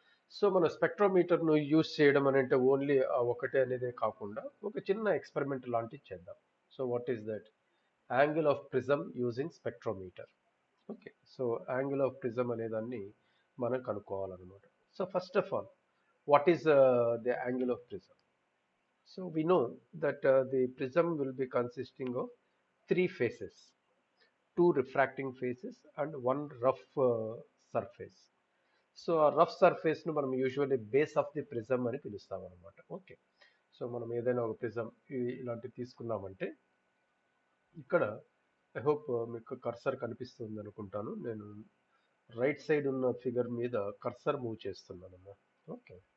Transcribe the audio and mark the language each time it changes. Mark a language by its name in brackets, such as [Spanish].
[Telugu] So మన స్పెక్ట్రోమీటర్ను use చేయడం అని అంటే ఓన్లీ ఒకటే అనేదే కాకుండా ఒక చిన్న ఎక్స్పెరిమెంట్ లాంటిది చేద్దాం. [English] So what is that? Angle of prism using spectrometer. Okay. [Telugu] So angle of prism అనే దాన్ని మనం కనుక్కోవాలన్నమాట. [English] So first of all, what is the angle of prism? So we know that the prism will be consisting of three faces, two refracting faces and one rough surface. [Telugu] So ఆ rough surface ను మనం usually base of the prism అని పిలుస్తాం అనమాట. Okay. So మనం ఏదైనా ఒక prism ఇలాంటివి తీసుకున్నామంటే ఇక్కడ ఐ హోప్ మీకు కర్సర్ కనిపిస్తుంది అనుకుంటాను. నేను రైట్ సైడ్ ఉన్న ఫిగర్ మీద కర్సర్ మూవ్ చేస్తున్నాను. ఓకే.